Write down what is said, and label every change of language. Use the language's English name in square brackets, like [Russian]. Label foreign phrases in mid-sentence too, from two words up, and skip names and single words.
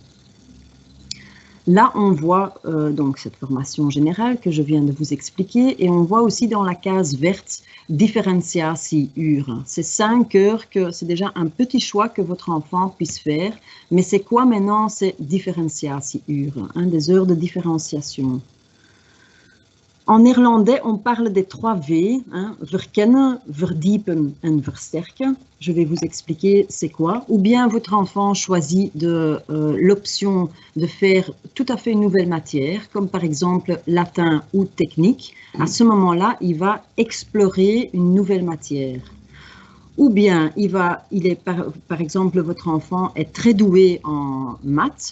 [French] Là, on voit donc cette formation générale que je viens de vous expliquer et on voit aussi dans la case verte différentiatieuren. C'est 5 heures que c'est déjà un petit choix que votre enfant puisse faire. Mais c'est quoi maintenant ces différentiatieuren, des heures de différenciation? En néerlandais, on parle des 3 V, [Dutch] verkennen, verdiepen en versterken. [French] Je vais vous expliquer c'est quoi. Ou bien votre enfant choisit l'option de faire tout à fait une nouvelle matière, comme par exemple latin ou technique. À ce moment-là, il va explorer une nouvelle matière. Ou bien, par exemple, votre enfant est très doué en maths.